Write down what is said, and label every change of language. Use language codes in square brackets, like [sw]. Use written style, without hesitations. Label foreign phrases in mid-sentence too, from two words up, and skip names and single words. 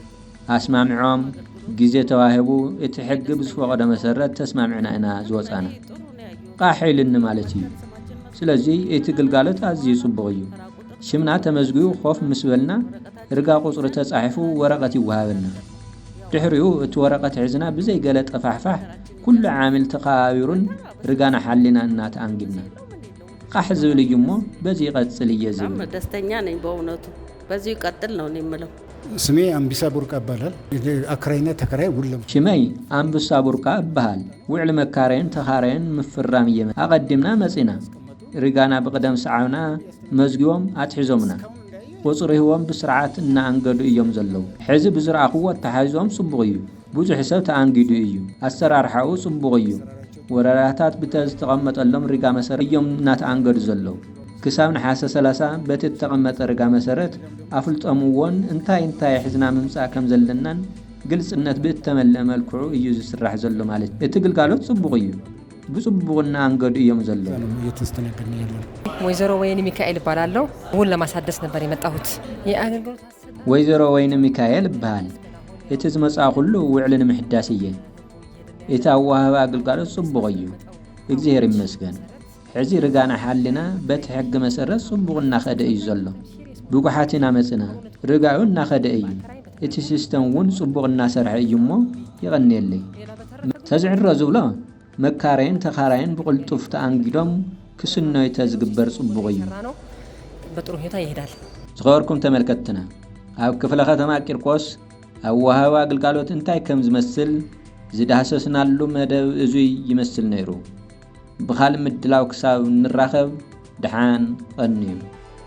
[ti] ኣስማምዖም ግዜ ተዋሂቡ እቲ ሕጊ ብዝፈቐደ መሰረት ተስማምዕና ኢና ዝወፃና። ቃሕ ኢልኒ ማለት እዩ። ስለዚ እቲ ግልጋሎት ኣዝዩ ጽቡቕ እዩ። ሽምና ተመዝጊኡ ኾፍ ምስ በልና ርጋ ቁጽሪ ተጻሒፉ ወረቐት ይወሃበና። ድሕሪኡ እቲ ወረቐት ሒዝና ብዘይ ገለ ጠፋሕፋሕ ኩሉ ዓሚል ተኸባቢሩን ርጋና ሓሊና እናተኣንጊድና ቃሕ ዝብል እዩ እሞ በዚ ይቐጽል እየ ዝብል። [am] ደስተኛ ነኝ በእውነቱ። በዚ ይቀጥል ነው የምለው። ስሜ አምቢሳ ቡርቃ እባላለሁ። አክራይና ተከራይ ውለም [ti] ሽመይ ኣምብሳ ቡርቃ እባሃል። ውዕሊ መካረይን ተኻራይን ምፍራም እየ ኣቐዲምና መጺና ርጋና ብቕደም ሰዓብና መዝጊቦም ኣትሒዞምና ቁጽሪ ህቦም ብስርዓት እናኣንገዱ እዮም ዘለዉ። ሕዚ ብዝረኣኽዎ ኣተሓሒዞም ጽቡቕ እዩ። ብዙሕ ሰብ ተኣንጊዱ እዩ። ኣሰራርሓኡ ጽቡቕ እዩ። ወረዳታት ብተዝተቐመጠሎም ሪጋ መሰረት እዮም እናተኣንገዱ ዘለዉ። ክሳብ ነሓሰ 30 በቲ ተቐመጠ ሪጋ መሰረት ኣፍልጦም እውን እንታይ ሒዝና ምምጻእ ከም ዘለናን ግልጽነት ብእተመልአ መልክዑ እዩ ዝስራሕ ዘሎ ማለት እዩ። እቲ ግልጋሎት ጽቡቕ እዩ። ብጽቡቕ እናኣንገዱ እዮም ዘለዉ። [am] እየተስተናገድን ያለን ወይዘሮ ወይኒ ሚካኤል እባላለሁ። እውን ለማሳደስ ነበር የመጣሁት። የአገልግሎት [ti] ወይዘሮ ወይኒ ሚካኤል እባሃል። እቲ ዝመጽኣ ኩሉ ውዕሊ ንምሕዳስ እየ። እቲ ኣወሃባ ኣገልግሎት ጽቡቕ እዩ። እግዚአብሔር ይመስገን። ሕዚ ርጋና ሓሊና በቲ ሕጊ መሰረት ጽቡቕ እናኸደ እዩ ዘሎ። ብጉሓቲና መጽና ርጋዩ እናኸደ እዩ እቲ ሲስተም እውን ጽቡቕ እናሰርሐ እዩ እሞ ይቐኒየለይ ተዝዕሮ ዝብሎ መካረይን ተኻራይን ብቕልጡፍ ተኣንጊዶም ክስነዩ ተዝግበር ጽቡቕ እዩ [am] በጥሩ ሁኔታ ይሄዳል። [ti] ዝኸበርኩም ተመልከትና ኣብ ክፍለ ከተማ ቂርቆስ ኣብ ወሃባ አገልግሎት እንታይ ከም ዝመስል ዝዳሰስናሉ መደብ እዙይ ይመስል ነይሩ። ብኻልእ ምድላው ክሳብ ንራኸብ ድሓን ቀኒዩ